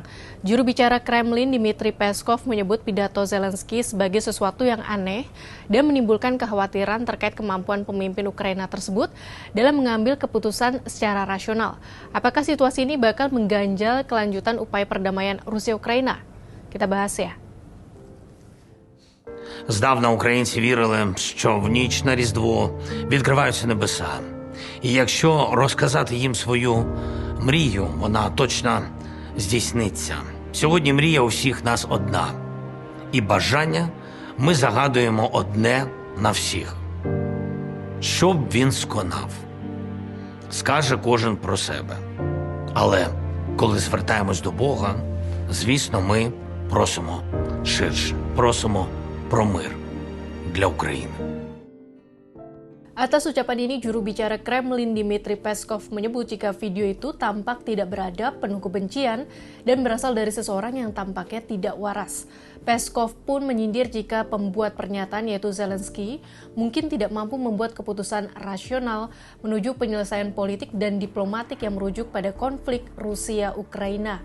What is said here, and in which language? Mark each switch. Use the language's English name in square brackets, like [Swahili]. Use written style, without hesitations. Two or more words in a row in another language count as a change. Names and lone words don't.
[Indonesian] Juru bicara Kremlin Dmitry Peskov menyebut pidato Zelensky sebagai sesuatu yang aneh dan menimbulkan kekhawatiran terkait kemampuan pemimpin Ukraina tersebut dalam mengambil keputusan secara rasional. Apakah situasi ini bakal mengganjal kelanjutan upaya perdamaian Rusia-Ukraina? Kita bahas ya. [Ukrainian] Здавна українці вірили, що в ніч на Різдво відкриваються небеса. І якщо розказати їм свою мрію, вона точно здійсниться. Сьогодні мрія у всіх нас одна. І бажання ми загадуємо одне на всіх. Що б він сконав? Скаже кожен про себе. Але коли звертаємось до Бога, звісно, ми просимо ширше, просимо про мир для України. [Indonesian] Atas ucapan ini, juru bicara Kremlin Dmitry Peskov menyebut jika video itu tampak tidak beradab, penuh kebencian, dan berasal dari seseorang yang tampaknya tidak waras. Peskov pun menyindir jika pembuat pernyataan yaitu Zelensky mungkin tidak mampu membuat keputusan rasional menuju penyelesaian politik dan diplomatik yang merujuk pada konflik Rusia-Ukraina.